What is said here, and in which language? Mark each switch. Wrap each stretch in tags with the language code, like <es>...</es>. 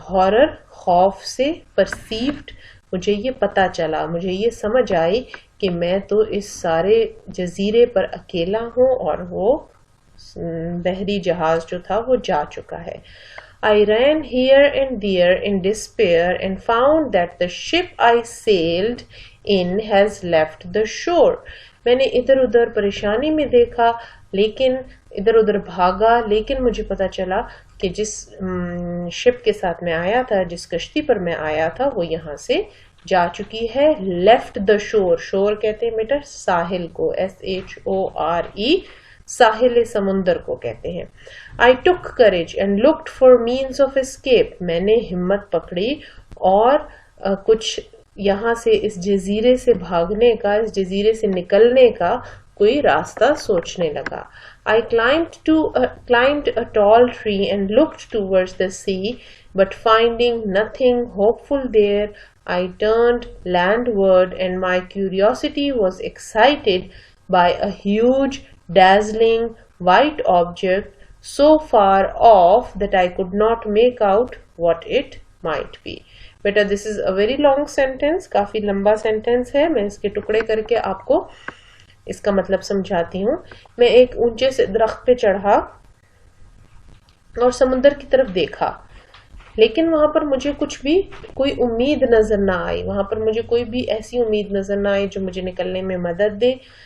<hi>Horror खौफ से, perceived मुझे ये पता चला, मुझे ये समझ आई कि मैं तो इस सारे जजीरे पर अकेला हूँ और वो बहरी जहाज जो था वो जा चुका है।</hi> <en>I ran here and there in despair and found that the ship I sailed in has left the shore.</en> <hi>मैंने इधर उधर परेशानी में देखा, लेकिन इधर उधर भागा, लेकिन मुझे पता चला कि जिस शिप के साथ मैं आया था, जिस कश्ती पर मैं आया था, वो यहाँ से जा चुकी है। लेफ्ट द शोर, शोर कहते हैं बेटा साहिल को, SHORE, साहिल समुंदर को कहते हैं।</hi> <en>I took courage and looked for means of escape,</en> <hi>मैंने हिम्मत पकड़ी और कुछ यहाँ से इस जजीरे से भागने का, इस जजीरे से निकलने का कोई रास्ता सोचने लगा।</hi> <en>I climbed a tall tree and looked towards the sea, but finding nothing hopeful there, I turned landward and my curiosity was excited by a huge, dazzling, white object so far off that I could not make out what it might be. बेटा this is a very long sentence,</en> <hi>काफी लंबा sentence है। मैं इसके टुकड़े करके आपको इसका मतलब समझाती हूँ। मैं एक ऊंचे से दरख्त पे चढ़ा और समुद्र की तरफ देखा, लेकिन वहां पर मुझे कोई उम्मीद नजर ना आई। वहां पर मुझे कोई भी ऐसी उम्मीद नजर ना आई जो मुझे निकलने में मदद दे।</hi>